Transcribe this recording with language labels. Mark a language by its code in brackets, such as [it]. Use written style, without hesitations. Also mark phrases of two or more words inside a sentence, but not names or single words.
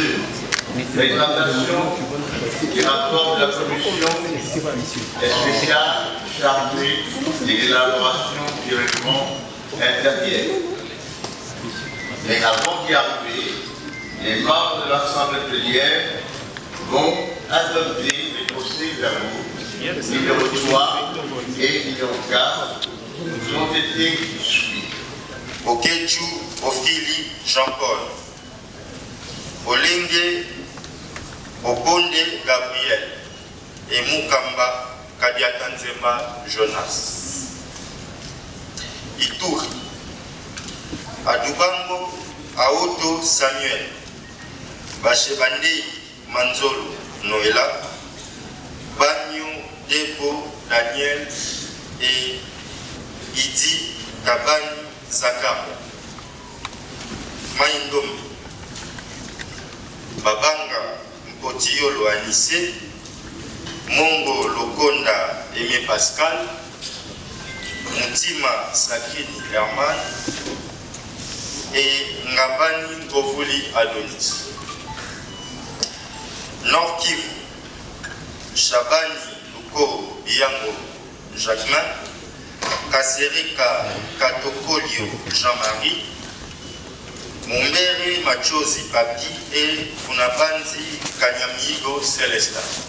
[fr] Présentation du rapport de la commission spéciale chargée de l'élaboration du règlement intérieur. Mais avant d'y arriver, les membres de l'Assemblée plénière vont adopter les procès-verbaux numéro 3 et numéro 4 qui ont été suivis. Okechu Ofili Jean-Paul, Olenge Obonde Gabriel et Mukamba Kadiatanzema Jonas. Ituri, Adubango Aoto Samuel, Bachebande Manzolo Noëlla, Bagno Debo Daniel et Idi Kabani Zakaria. Maïndom Babanga Mpotiolo Anissé, Mongo Lokonda Aimé Pascal, Moutima Sakini Herman et Ngabani Govoli Adonis. Nord Kivu, Chabani Luko Biango Jacquemin, Kasereka Katokolio Jean-Marie, Mumbere Machozi Papi et Funabanzi Kanyamigo Célestin.